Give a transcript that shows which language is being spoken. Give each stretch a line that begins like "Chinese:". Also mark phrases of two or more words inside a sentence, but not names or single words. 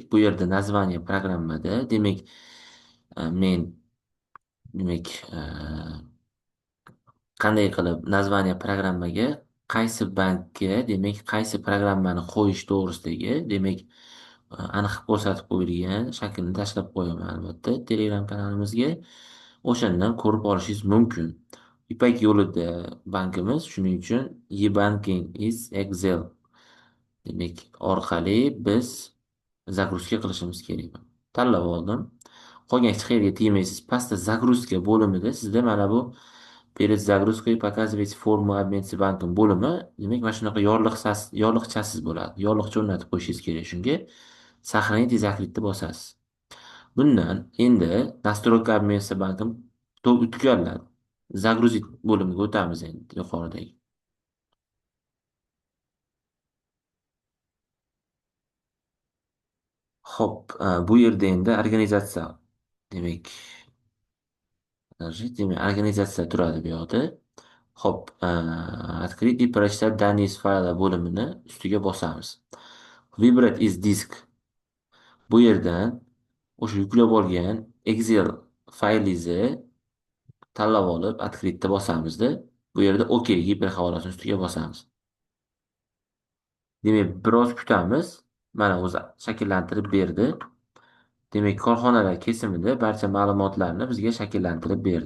Uzbek: Bu yerda название programmada, demak, men demak, qanday qilib naзвание programmaga qaysi bankka, demak, qaysi programmani qo'yish to'g'risidagi, demak, aniq ko'rsatib qo'yilgan shaklni tashlab qo'yaman albatta Telegram kanalimizga. O'shandan ko'rib olishingiz mumkin. Ipak yo'lida bankimiz, shuning uchun e-banking is Excel demak orqali biz загрузка qilishimiz kerak. Tanlab oldim. Qolgan hech qayerga tegmaysiz. Pastda загрузка bo'limida sizda mana bu
Russian: перед загрузкой показывать форму обмен с банком
Uzbek: bo'limi, demak, mana shunaqa yorliqchasiz bo'ladi. Yorliqcha o'rnatib qo'yishingiz kerak. Shunga
Russian: сохранить и закрытni
Uzbek: bosasiz. Bundan endi
Russian: настройка обмен с банком
Uzbek: tugaladi. Загрузить bo'limiga o'tamiz endi yuqoridagi. Xo'p, bu yerda endi organizatsiya, demak, organizatsiya turadi bu yoqda. Xo'p,
Russian: открыть и прочитать данные из файла
Uzbek: bo'limini ustiga bosamiz.
Russian: Выбрать из disk.
Uzbek: Bu yerdan o'sha yuklab olgan Excel faylingizni tanlab olib, открыт'ni bosamizda, bu yerda OK giper havolasini ustiga bosamiz. Demak, biroz kutamiz. Mana o'zi shakllantirib berdi. Demak, korxonalar kesimida barcha ma'lumotlarni bizga shakllantirib berdi.